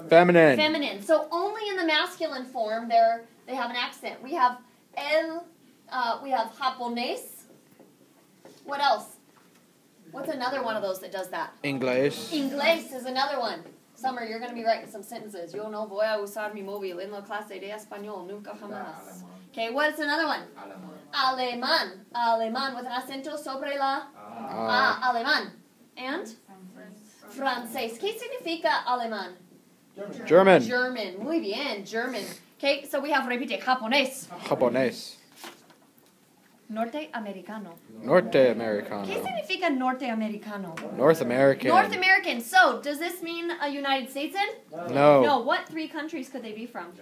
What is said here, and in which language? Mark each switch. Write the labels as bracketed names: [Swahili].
[English] feminine. So only in the masculine form they have an accent. We have japonés. What else? What's another one of those that does that? [Spanish] Inglés. [English] Inglés is another one. Summer, you're going to be writing some sentences. [Spanish] Yo no voy a usar mi móvil en la clase de español nunca jamás. [English] Okay, what's another one? [Spanish] Alemán. [English] Alemán with an acento sobre la alemán. [Spanish] And? Francés. ¿Qué significa alemán? [English] German. German. [Spanish] Muy bien, [English] German. Okay, so we have, repite, japonés. [Spanish] Japonés. Norteamericano. Norteamericano. ¿Qué significa norteamericano? [English] North American. North American. So, does this mean a United States in? No. No. What 3 countries could they be from?